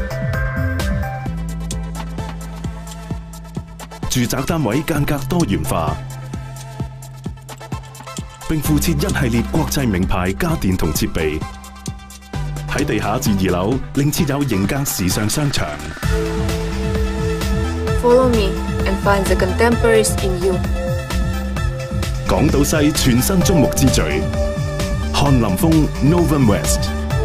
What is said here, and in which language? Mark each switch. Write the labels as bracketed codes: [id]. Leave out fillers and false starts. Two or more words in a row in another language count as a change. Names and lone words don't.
[yue] 住宅單位間隔多元化，並附設一系列國際名牌家電同設備。喺地下至2樓，另設有型格時尚商場。 [en] Follow me and find the contemporaries in you。 [yue] 港島西全新矚目之最，翰林峰 Novum West。